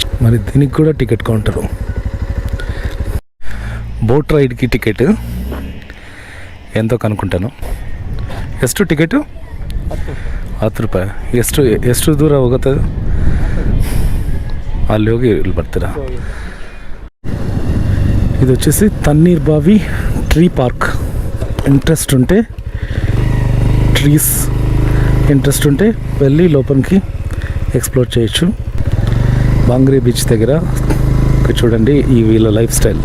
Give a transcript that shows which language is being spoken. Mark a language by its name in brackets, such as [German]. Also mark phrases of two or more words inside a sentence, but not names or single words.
[Telugu] మరి దీనికి కూడా [English] ticket counter. boat rideಗೆ [Kannada] ಟಿಕೆಟ್ ಎಂತೋ ಕನ್ಕೊಂಟಾನು. ಎಷ್ಟು ಟಿಕೆಟು? 10 ರೂಪಾಯಿ. ಎಷ್ಟು ದೂರ ಹೋಗುತ್ತೆ? ಅಲ್ಲಿ ಹೋಗಿ ಇಲ್ಲಿ ಬರ್ತೀರಾ? [Telugu] ఇది వచ్చేసి తన్నీర్ బావి ట్రీ పార్క్. ఇంట్రెస్ట్ ఉంటే ట్రీస్ ఇంట్రెస్ట్ ఉంటే వెళ్ళి లోపలికి ఎక్స్ప్లోర్ చేయొచ్చు. బాంగ్రీ బీచ్ దగ్గర చూడండి ఈ వీళ్ళ [English] life style.